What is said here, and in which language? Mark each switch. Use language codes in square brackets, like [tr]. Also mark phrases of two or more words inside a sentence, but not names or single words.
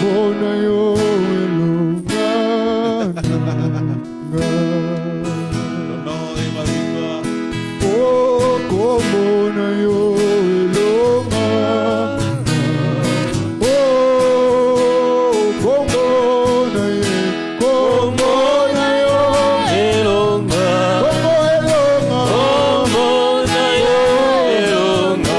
[ln] na yo elonga [fr] L'honneur et ma victoire. Oh, [ln] kombo na yo elonga Oh, kombo na ye kombo na yo elonga kombo elonga kombo na yo elonga